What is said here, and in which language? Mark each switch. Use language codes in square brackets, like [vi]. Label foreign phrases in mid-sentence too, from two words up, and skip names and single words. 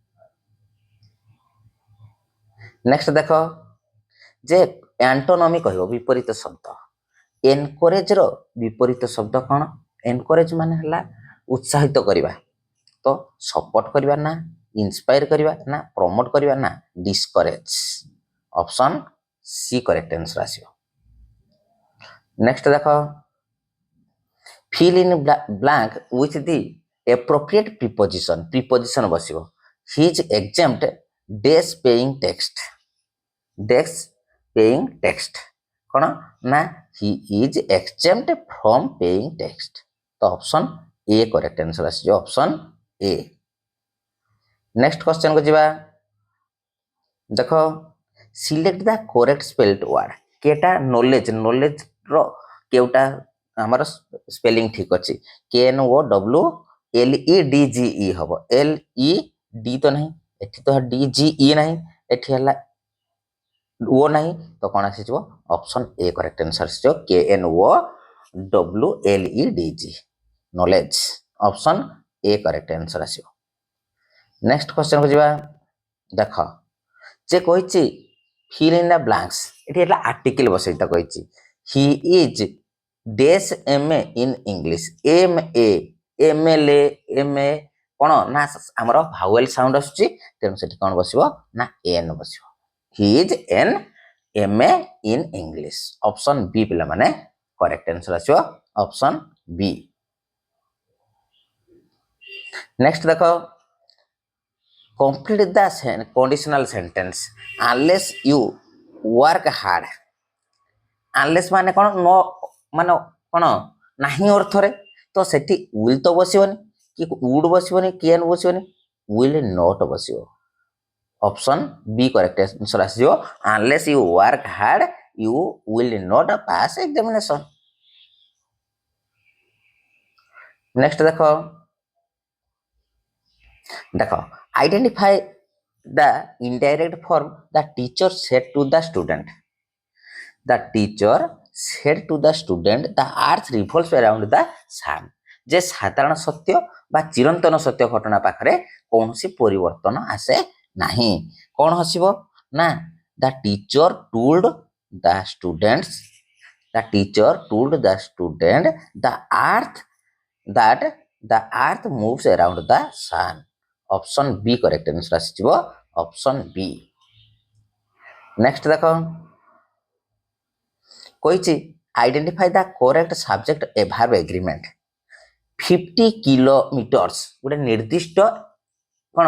[or] ନେକ୍ସଟ ଦେଖ ଯେ ଆଣ୍ଟୋନମି କହିବ ବିପରୀତ ଶବ୍ଦ ଏନକରେଜର ବିପରୀତ ଶବ୍ଦ କ'ଣ ଏନକରେଜ ମାନେ ହେଲା ଉତ୍ସାହିତ କରିବା ତ ସପୋର୍ଟ କରିବା ନା ଇନ୍ସପାୟାର କରିବା ନା ପ୍ରମୋଟ କରିବା ନା [en] discourage option C correct answer [or] ଆସିବ। ନେକ୍ସଟ ଦେଖ [en] fill in blank with the appropriate preposition [or] ବସିବ [en] he is exempt dash paying text [or] କ'ଣ ନା [en] he is exempt from paying text [or] ତ [en] option A correct answer [or] ଆସିଯିବ [en] option A. next question [or] କୁ ଯିବା ଦେଖ [en] select the correct spelled word [or] କେଟା ନଲେଜର କେଉଁଟା ଆମର ସ୍ପେଲିଂ ଠିକ ଅଛି KNOWLEDGE ହବ LED ତ ନାହିଁ ଏଠି ତ DGE ନାହିଁ ଏଠି ହେଲା ଓ ନାହିଁ ତ କ'ଣ ଆସିଯିବ [en] option A correct answer [or] ଆସିଯିବ KNOWLEDG ନଲେଜ [en] option A correct answer [or] ଆସିବ। [en] next question [or] କୁ ଯିବା ଦେଖ ଯେ କହିଛି [en] fill in the blanks [or] ଏଠି ହେଲା ଆର୍ଟିକଲ ବସେଇତା କହିଛି [en] he is dash MA in English [or] MA କ'ଣ ନା ଆମର [en] vowel sound [or] ଆସୁଛି ତେଣୁ ସେଠି କ'ଣ ବସିବ ନା ଏନ୍ ବସିବ [en] he is an MA in English option B [or] ପିଲାମାନେ [en] correct answer [or] ଆସିବ [en] option B. [or] ନେକ୍ସଟ ଦେଖ [en] complete the conditional sentence unless you work hard unless [or] ମାନେ କ'ଣ ନ ମାନେ କ'ଣ ନାହିଁ ଅର୍ଥରେ ତ ସେଠି will ତ ବସିବନି କି would ବସିବନି can ବସିବନି [en] will not [or] ବସିବ [en] option B correct answer [or] ଆସିଯିବ [en] unless you work hard you will not pass examination। [or] ନେକ୍ସଟ ଦେଖ [en] identify the indirect form the teacher said to the student the teacher said to the student the earth revolves around the sun [or] ଯେ ସାଧାରଣ ସତ୍ୟ ବା ଚିରନ୍ତନ ସତ୍ୟ ଘଟଣା ପାଖରେ କୌଣସି ପରିବର୍ତ୍ତନ ଆସେ ନାହିଁ କ'ଣ ଆସିବ ନା [en] the teacher told the student [or] the earth that the earth moves around the sun [en] option B correct answer [or] ଆସିଯିବ [en] option B. [or] ନେକ୍ସଟ ଦେଖ କହିଛି [en] identify the correct subject verb agreement [or] 50 କିଲୋମିଟର୍ସ ଗୋଟେ ନିର୍ଦ୍ଦିଷ୍ଟ କ'ଣ